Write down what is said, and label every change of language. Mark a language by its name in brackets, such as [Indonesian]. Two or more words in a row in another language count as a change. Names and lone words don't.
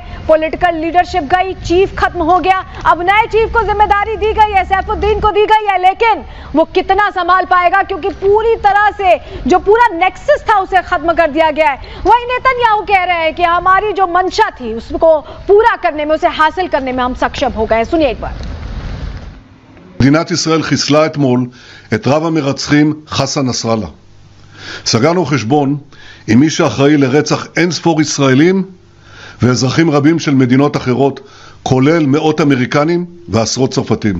[English] political leadership [Hindi] गई, चीफ खत्म हो गया। अब नए चीफ को जिम्मेदारी दी गई है, सैफुद्दीन को दी गई है, लेकिन वो कितना संभाल पाएगा क्योंकि पूरी तरह से जो पूरा नेक्सस था उसे खत्म कर दिया गया है। वही नेतन्याहू कह रहे हैं कि हमारी जो मंशा थी उसको पूरा करने में, उसे हासिल करने में हम सक्षम हो गए। सुनिए एक बार। [Hebrew] מדינת ישראל חיסלה אתמול את רב המרצחים חסן נסראללה. סגרנו חשבון עם מי שאחראי לרצח אין ספור ישראלים ואזרחים רבים של מדינות אחרות, כולל מאות אמריקנים ועשרות צרפתים.